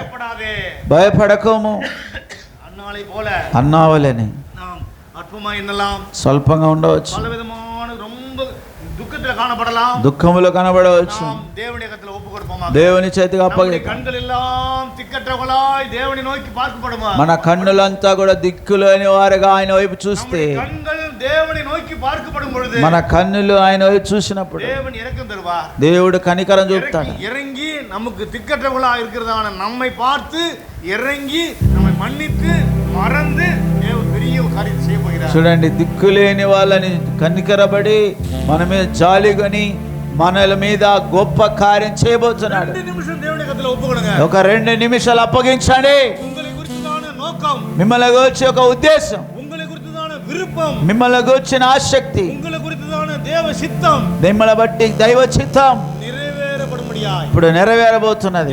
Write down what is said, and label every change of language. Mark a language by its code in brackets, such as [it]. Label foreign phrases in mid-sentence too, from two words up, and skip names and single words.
[te] భయపడకము, అన్నావలేని స్వల్పంగా ఉండవచ్చు, దుఃఖములో కనబడవచ్చు, దేవుని చేతికి అప్పగిద్దాం. మన కన్నులంతా కూడా దిక్కులేని వారుగా ఆయన వైపు చూస్తే, మన కన్నులు ఆయన వైపు చూసినప్పుడు దేవుడు కనికరం చూపుతాడు. [ta] இறங்கி நமக்கு திக்கற்றவர்களா இருக்கிறதான நம்மை பார்த்து இறங்கி நம்மை மன்னித்து மறந்து பெரிய காரியம் செய்ய போகிறார். [te] చూడండి, దిక్కులేని వాళ్ళని కనికరబడి మన మీద జాలిగని మనల మీద గొప్ప కార్యం చేయబోతున్నాడు. ఒక 2 నిమిషాలు అప్పగించండి. మిమ్మల్ని గురించి ఒక ఉద్దేశం, మిమ్మల్ని గురించిన ఆసక్తి, మిమ్మల్ని బట్టి దైవ చిత్తం ఇప్పుడు నెరవేరబోతున్నది.